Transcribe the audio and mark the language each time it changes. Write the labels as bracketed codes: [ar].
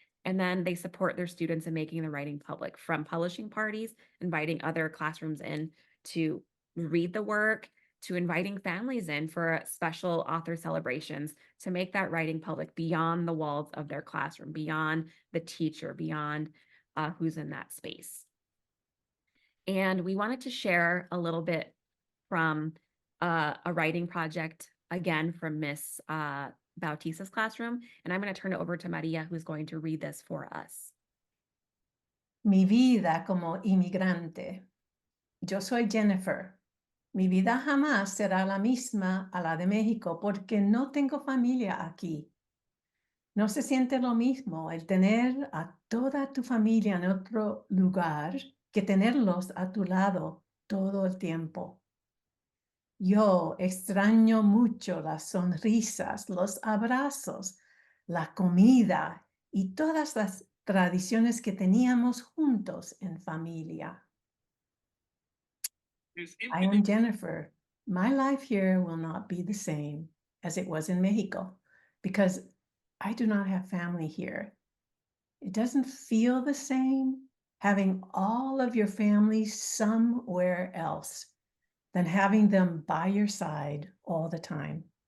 [en] And then they support their students in making the writing public, from publishing parties, inviting other classrooms in to read the work, to inviting families in for special author celebrations, to make that writing public beyond the walls of their classroom, beyond the teacher, beyond who's in that space. And we wanted to share a little bit from a writing project, again, from Miss Bautista's classroom. And I'm going to turn it over to Maria, who's going to read this for us. [es] Mi vida como inmigrante. Yo soy Jennifer. Mi vida jamás será la misma a la de México porque no tengo familia aquí. No se siente lo mismo el tener a toda tu familia en otro lugar que tenerlos a tu lado todo el tiempo. Yo extraño mucho las sonrisas, los abrazos, la comida y todas las tradiciones que teníamos juntos en familia. [en] I am Jennifer. My life here will not be the same as it was in Mexico because I do not have family here. It doesn't feel the same having all of your family somewhere else than having them by your side all the time.